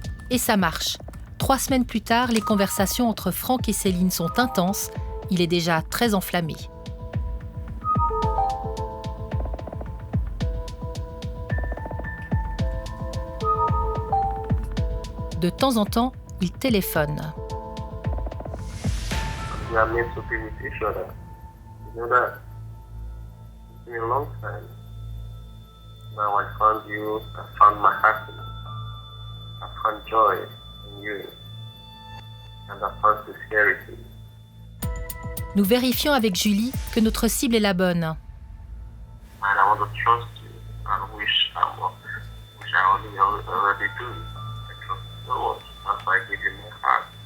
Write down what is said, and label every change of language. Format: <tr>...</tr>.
<fr>Et ça marche. 3 semaines plus tard, les conversations entre Frank et Céline sont intenses. Il est déjà très enflammé. De temps en temps, il téléphone.</fr> <en>We are meant to be with each other. You know that? It's been a long time. Now I found you, I found my happiness. I found joy in you. And I found sincerity.</en> <fr>Nous vérifions avec Julie que notre cible est la bonne.</fr> <en>And I want to trust you and which I already do. I trust you so much. That's why I give you my heart.</en>